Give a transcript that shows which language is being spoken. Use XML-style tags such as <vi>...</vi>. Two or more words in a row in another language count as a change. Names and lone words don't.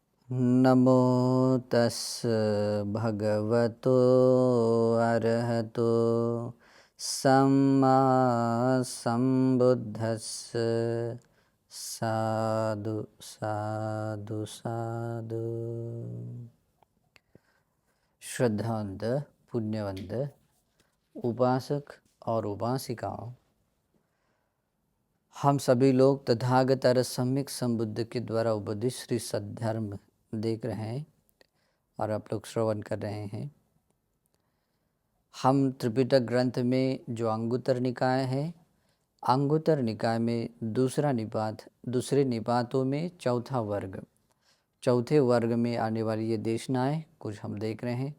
<pi>नमो तस् भगवतो अरहतो सम्मा संबुद्धस्स साधु साधु साधु।</pi> <hi>श्रद्धावंत पुण्यवंत उपासक और उपासिकाओं, हम सभी लोग तथागत सम्यक संबुद्ध के द्वारा उपदित श्री सद्धर्म देख रहे हैं और आप लोग श्रवण कर रहे हैं। हम त्रिपिटक ग्रंथ में जो अंगुत्तर निकाय है, अंगुत्तर निकाय में दूसरे निपातों में चौथे वर्ग में आने वाली ये देशनाएँ कुछ हम देख रहे हैं।</hi>